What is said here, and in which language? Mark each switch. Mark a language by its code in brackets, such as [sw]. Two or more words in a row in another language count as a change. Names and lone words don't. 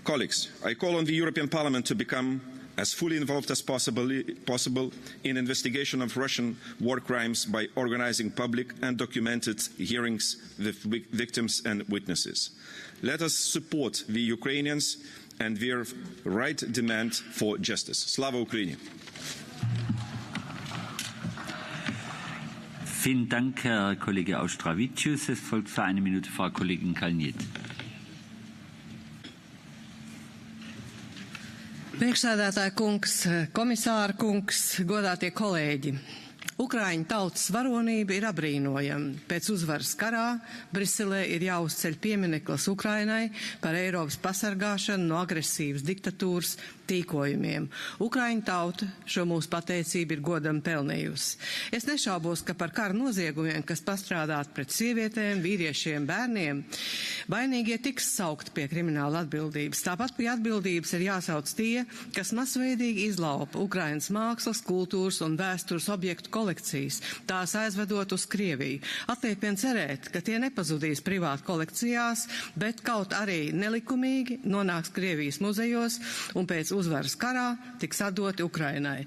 [en] Colleagues, I call on the European Parliament to become as fully involved as possible in investigation of Russian war crimes by organising public and documented hearings with victims and witnesses. Let us support the Ukrainians and their right demand for justice. [uk] Слава Україні! [de] Vielen Dank, Herr Kollege Auštrevičius. Es folgt für eine Minute Frau Kollegin Kalniete. [lv] Priekšsēdētāja kungs, komisāra kungs, godātie kolēģi. Ukraiņu tautas varonība ir apbrīnojama. Pēc uzvaras karā Briselē ir jāuzceļ piemineklis Ukrainai par Eiropas pasargāšanu no agresīvas diktatūras tīkojumiem. Ukraiņu tauta šo mūsu pateicību ir godam pelnījusi. Es nešaubos, ka par kara noziegumiem, kas pastrādāt pret sievietēm, vīriešiem, bērniem, vainīgie tiks saukti pie krimināla atbildības. Tāpat pie atbildības ir jāsauc tie, kas masveidīgi izlaupa Ukrainas mākslas, kultūras un vēstures objektu kolekcijas, tās aizvedot uz Krieviju. Atliek vien cerēt, ka tie nepazudīs privāti kolekcijās, bet kaut arī nelikumīgi nonāks Krievijas muzejos un pēc uzvaras karā tiks atdoti Ukrainai.